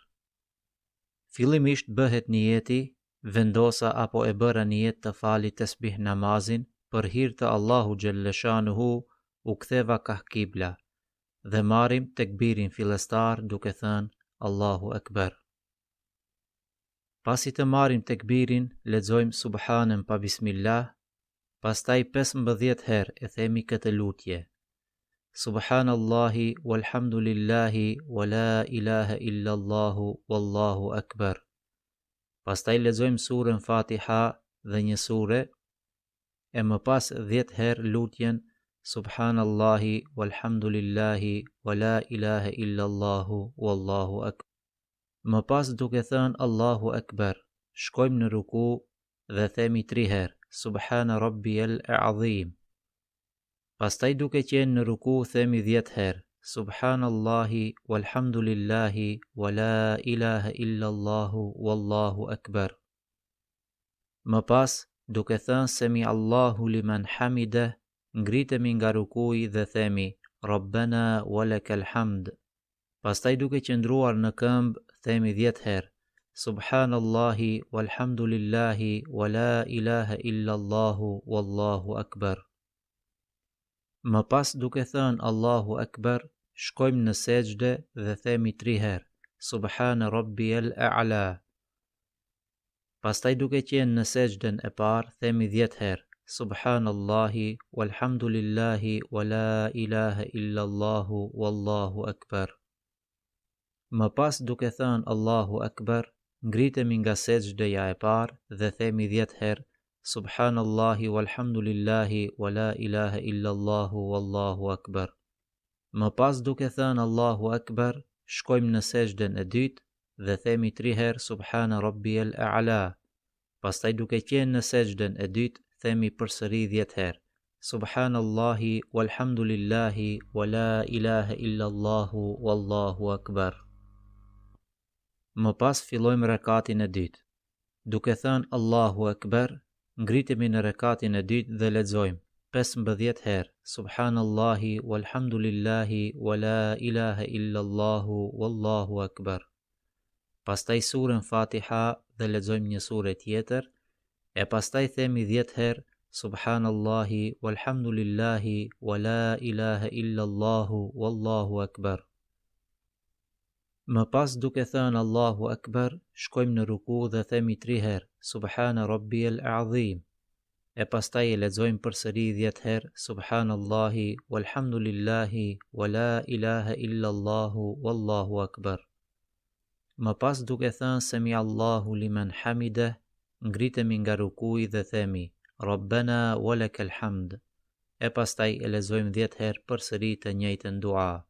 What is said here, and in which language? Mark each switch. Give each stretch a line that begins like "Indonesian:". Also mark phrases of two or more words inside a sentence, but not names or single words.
Albanian: Fillimisht bëhet niyeti, vendosa apo e bëra niyet të fali tasbih namazin për hir të Allahu xhalleshanuhu, u ktheva ka kibla dhe marrim tekbirin fillestar duke thënë
Arabic: الله أكبر.
Albanian: Pasi të marrim tekbirin, lexojmë subhanën pa bismillah, pastaj 15 herë e themi këtë lutje:
Arabic: سبحان الله والحمد لله ولا إله إلا الله والله أكبر.
Albanian: Pastaj lexojmë surën Fatiha dhe një sure, e më pas 10 herë lutjen
Arabic: سبحان الله والحمد لله ولا إله إلا الله والله أكبر.
Albanian: Më pas duke thënë
Arabic: الله أكبر,
Albanian: shkojmë në ruku dhe themi 3 herë
Arabic: سبحان ربي العظيم.
Albanian: Pastaj duke qenë në ruku themi 10 herë
Arabic: سبحان الله والحمد لله ولا إله إلا الله والله أكبر.
Albanian: Më pas duke thënë
Arabic: سمع الله لمن حمده,
Albanian: ngritemi nga rukuji dhe themi
Arabic: ربنا ولك الحمد.
Albanian: Pastaj duke qëndruar në këmbë themi 10 herë
Arabic: سبحان الله والحمد لله ولا إله إلا الله والله أكبر.
Albanian: Më pas duke thënë
Arabic: الله أكبر,
Albanian: shkojmë në sejdë dhe themi 3 herë
Arabic: سبحان ربي الأعلى.
Albanian: Pastaj duke qenë në sejdën e parë themi 10 herë
Arabic: سبحان الله والحمد لله ولا إله إلا الله والله أكبر.
Albanian: Më pas duke thënë
Arabic: الله أكبر,
Albanian: ngritemi nga sejdëja e parë dhe themi 10 herë
Arabic: سبحان الله والحمد لله ولا إله إلا الله والله أكبر.
Albanian: Më pas duke thënë
Arabic: الله أكبر,
Albanian: shkojmë në sejdën e dytë dhe themi 3 herë
Arabic: سبحان ربي الأعلى.
Albanian: Pastaj duke qenë në sejdën e dytë themi përsëri 10 herë
Arabic: سبحان الله والحمد لله ولا إله إلا الله والله أكبر.
Albanian: Më pas fillojmë rekatin e dytë. Duke thënë
Arabic: الله أكبر,
Albanian: ngritemi në rekatin e dytë dhe lexojmë 15 herë
Arabic: سبحان الله والحمد لله ولا إله إلا الله والله أكبر.
Albanian: Pastaj surën Fatiha dhe lexojmë një sure tjetër, e pastaj themi 10 herë
Arabic: سبحان الله والحمد لله ولا إله إلا الله والله أكبر.
Albanian: Më pas duke thënë
Arabic: الله أكبر,
Albanian: shkojmë në ruku dhe themi 3 herë
Arabic: سبحان ربي العظيم.
Albanian: E pastaj e lexojmë përsëri 10 herë
Arabic: سبحان الله والحمد لله ولا إله إلا الله والله أكبر.
Albanian: Më pas duke thënë
Arabic: سمع الله لمن حمده,
Albanian: ngritemi nga rukuji dhe themi
Arabic: ربنا ولك الحمد.
Albanian: E pastaj e lexojmë 10 herë përsëri të njëjtën dua.